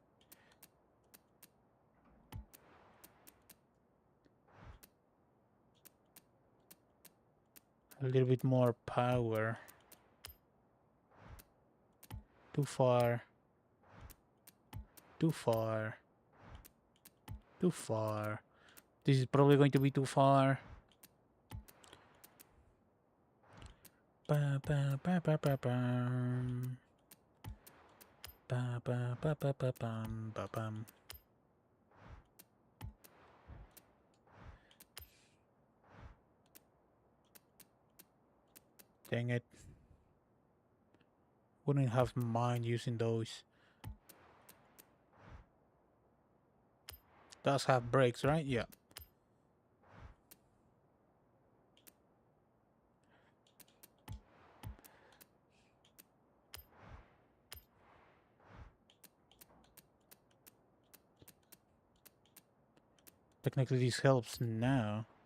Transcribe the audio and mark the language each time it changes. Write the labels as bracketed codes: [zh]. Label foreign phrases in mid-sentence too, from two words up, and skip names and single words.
[en] A little bit more power. Too far. Too far. Too far. This is probably going to be too far. Ba ba ba ba ba bum. Ba ba ba ba ba bum ba bum. Dang it. Wouldn't have mind using those. Does have brakes, right? Yeah. Technically this helps now.